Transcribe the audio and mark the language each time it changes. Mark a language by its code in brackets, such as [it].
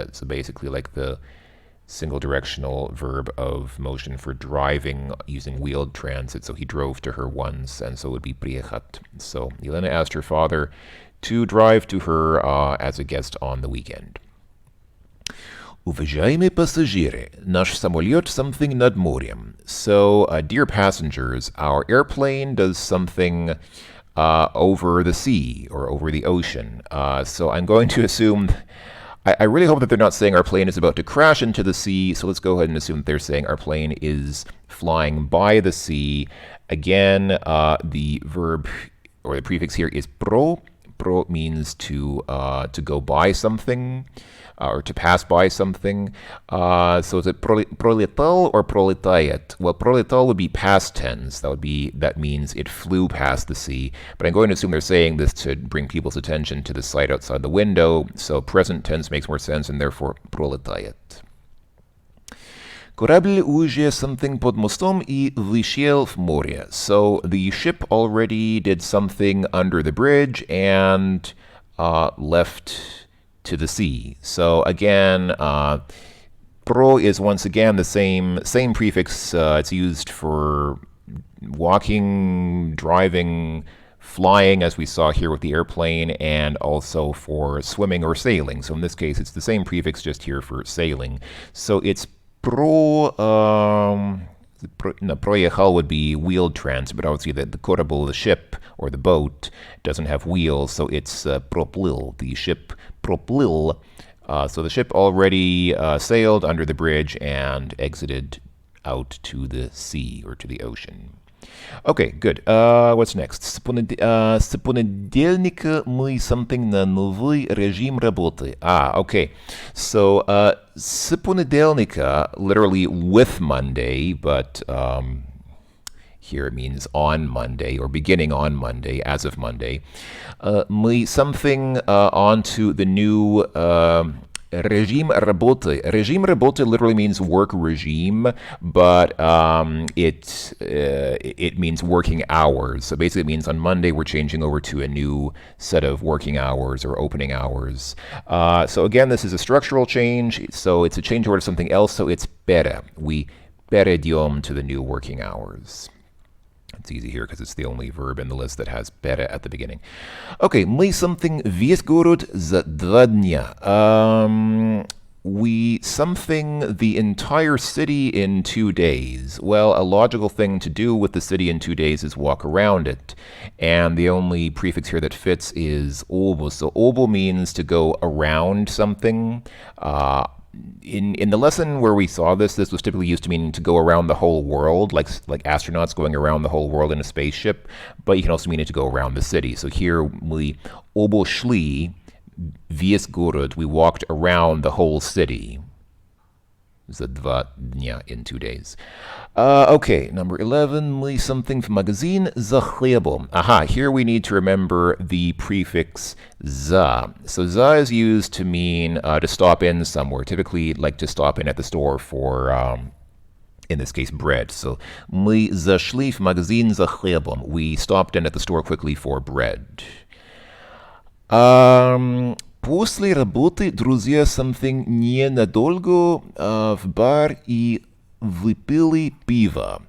[en] So basically like the single directional verb of motion for driving using wheeled transit. So he drove to her once, and so it would be приехать. So Елена asked her father to drive to her as a guest on the weekend. [ru] Уважаемые пассажиры, наш самолет [en] something [ru] над морем. [en] So, dear passengers, our airplane does something over the sea or over the ocean. So I'm going to assume I really hope that they're not saying our plane is about to crash into the sea, so let's go ahead and assume that they're saying our plane is flying by the sea. Again, the verb or the prefix here is pro. Pro means to go by something or to pass by something. So is it proletal or proletayat? Well, proletal would be past tense. That means it flew past the sea. But I'm going to assume they're saying this to bring people's attention to the sight outside the window. So present tense makes more sense, and therefore proletayat. [ru] Корабль уже [en] something [ru] под мостом и вышел в море. [en] So the ship already did something under the bridge and left to the sea. So again, pro is once again the same prefix. It's used for walking, driving, flying, as we saw here with the airplane, and also for swimming or sailing. So in this case, it's the same prefix, just here for sailing. So it's proyechal would be wheeled transit, but obviously the kорабль, the ship or the boat, doesn't have wheels, so it's proplil, the ship proplil. So the ship already sailed under the bridge and exited out to the sea or to the ocean. Okay, good. What's next? [ru] С понедельника мы [en] something [ru] на новый режим работы. [en] Okay. So, [ru] с понедельника, [en] literally with Monday, but here it means on Monday or beginning on Monday, as of Monday. [ru] Мы [en] something onto the new [ru] Режим работы. Режим работы [en] literally means work regime, but it means working hours. So basically it means on Monday we're changing over to a new set of working hours or opening hours. So again, this is a structural change, so it's a change over to something else, so it's пере. We перейдем to the new working hours. It's easy here because it's the only verb in the list that has пере at the beginning. [ru] Okay, мы [en] something [ru] весь город за 2 дня. [en] We something the entire city in 2 days. Well, a logical thing to do with the city in 2 days is walk around it. And the only prefix here that fits is obo. So obo means to go around something. In the lesson where we saw this was typically used to mean to go around the whole world, like astronauts going around the whole world in a spaceship, but you can also mean it to go around the city. So here we [ru] обошли весь город, [en] we walked around the whole city. [ru] За 2 дня, [en] in 2 days. Okay, number 11, [ru] мы [en] something [ru] в магазин за хлебом. [en] Aha, here we need to remember the prefix za. So za is used to mean to stop in somewhere, typically like to stop in at the store for, in this case, bread. [ru] So мы зашли в магазин за хлебом. [en] We stopped in at the store quickly for bread. [ru] После работы друзья [en] something [ru] ненадолго в бар и выпили пиво.